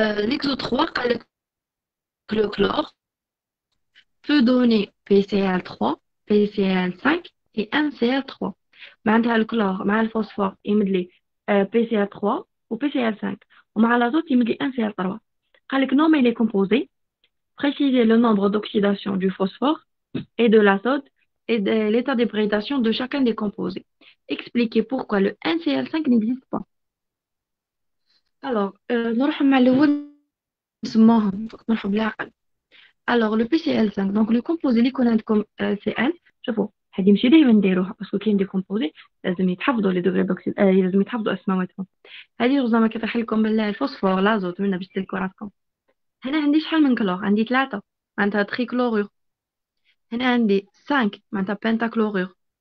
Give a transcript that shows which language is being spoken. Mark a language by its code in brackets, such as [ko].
[fr] L'exo 3 [ar] قال لك [fr] le chlore peut donner PCl3, PCl5 et NCl3. [ar] معناتها الكلور مع الفوسفور يمد لي PCl3 و PCl5 ومع l'azote يمد لي NCl3. قال لك [fr] nommer les composés, préciser le nombre d'oxydation du phosphore et de l'azote et de l'état d'hybridation de chacun des composés. Expliquer pourquoi le NCl5 n'existe pas. [ar] Alors نروح مع الأول نسموهم نروحوا بالعقل. [fr] Alors le PCl5 donc le composé [ar] اللي يكون عندكم [fr] Cl. [ar] شوفوا هذه ماشي دايما نديروها باسكو كاين [fr] دي كومبوزي [ar] لازم يتحفظوا لي [fr] دوغري دوكسيد [ar] لازم يتحفظوا اسماواتهم. هذه زعما كيطيح لكم الفوسفور لازوت منا باش تلكوا راسكم. هنا عندي شحال من كلور؟ عندي 3 معناتها تريكلورور. هنا عندي 5 معناتها بنتاكلورور.